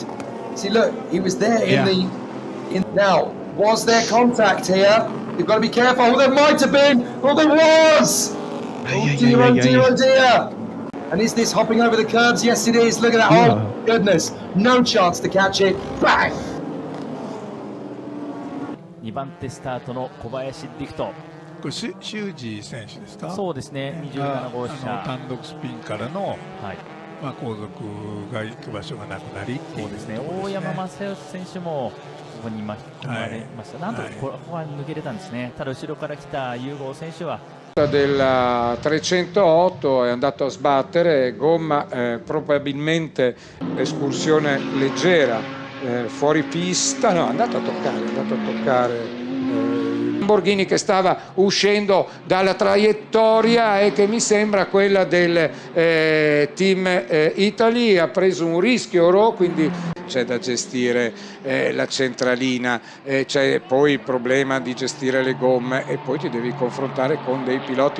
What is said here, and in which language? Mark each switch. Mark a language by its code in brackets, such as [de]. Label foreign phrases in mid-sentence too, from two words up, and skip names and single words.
[en] See, look, he was there Now, was there contact here? You've got to be careful. Oh, there might have been. Oh, there was. Oh dear. And is this hopping over the curbs? Yes, it is. Look at that. Oh, goodness. No chance to catch it. Bang! [ja] 2 番手スタートの小林陸斗。これ修二選手ですか？そうですね。27号車。単独スピンからの。はい。まあ後続が行く場所がなくなり。そうですね。大山正義選手も。ここに巻き込まれました。なんとここは抜けれたんですね。ただ後ろから来た優吾選手は。 [it] Del 308 è andato a sbattere, gomma probabilmente escursione leggera, fuori pista, no, è andato a toccare. Lamborghini che stava uscendo dalla traiettoria e che mi sembra quella del Team Italy, ha preso un rischio, quindi c'è da gestire la centralina, c'è poi il problema di gestire le gomme e poi ti devi confrontare con dei piloti